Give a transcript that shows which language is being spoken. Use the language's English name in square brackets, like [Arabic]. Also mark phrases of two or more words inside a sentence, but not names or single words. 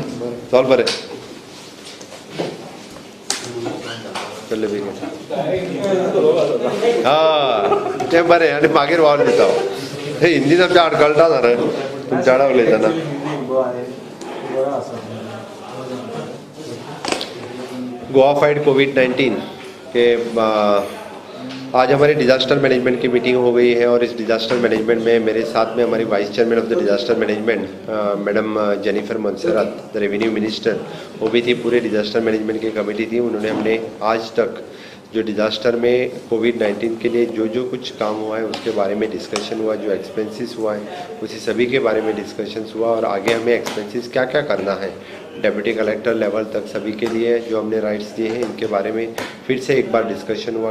[Konkani] चल बरें चल्ले बेगीन. हय तें बरें आनी मागीर वावर दिता हांव. हे हिंदीन आमच्या आडकळटा ना रे तुमच्या वांगडा उलयतना. [Hindi] गोवा फाइट कोविड-19 के आज हमारी [English] disaster management [Hindi] की मीटिंग हो गई है और इस [English] disaster management [Hindi] में मेरे साथ में हमारी [English] vice chairman of the disaster management [Hindi] मैडम जेनिफर मोंसेरात, [English] the revenue minister, [Hindi] वो भी थी. पूरे [English] disaster management [Hindi] की कमेटी थी. उन्होंने हमने आज तक जो डिजास्टर में कोविड-19 के लिए जो जो कुछ काम हुआ है उसके बारे में डिस्कशन हुआ, जो एक्सपेंसेस हुआ है उसी सभी के बारे में डिस्कशन हुआ और आगे हमें एक्सपेंसेस क्या क्या करना है [English] deputy collector level [Hindi] तक सभी के लिए जो हमने राइट्स दिए हैं इनके बारे में फिर से एक बार डिस्कशन हुआ.